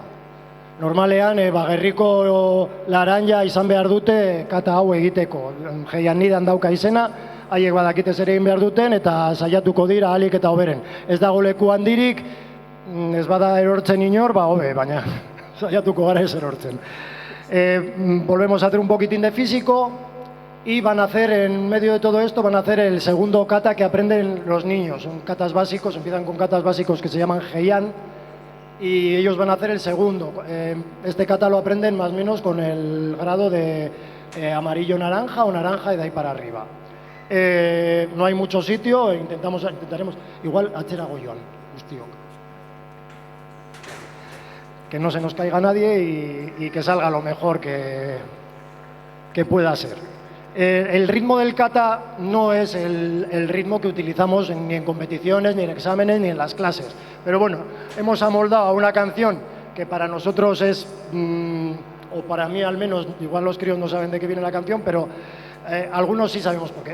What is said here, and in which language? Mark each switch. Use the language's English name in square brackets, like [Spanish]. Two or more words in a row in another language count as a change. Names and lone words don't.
[Basque] Normalean, gerriko laranja izan behar dute kata hau egiteko. Jeian nidan dauka izena, haiek badakite zer egin behar duten, eta saiatuko dira ahalik eta hoberen. Ez dago leku handirik, ez bada erortzen inor, hobe, baina saiatuko gara ez erortzen. [Spanish] Volvemos a hacer un poquitín de físico y van a hacer, en medio de todo esto, van a hacer el segundo kata que aprenden los niños. Son katas básicos, empiezan con katas básicos que se llaman Heian y ellos van a hacer el segundo. Este kata lo aprenden más o menos con el grado de amarillo-naranja o naranja y de ahí para arriba. No hay mucho sitio, intentaremos, [Basque] igual atzerago joan, guztiok. [Spanish] Que no se nos caiga nadie y que salga lo mejor que pueda ser. El ritmo del kata no es el ritmo que utilizamos ni en competiciones, ni en exámenes, ni en las clases. Pero bueno, hemos amoldado a una canción que para nosotros es, o para mí al menos, igual los críos no saben de qué viene la canción, pero algunos sí sabemos por qué.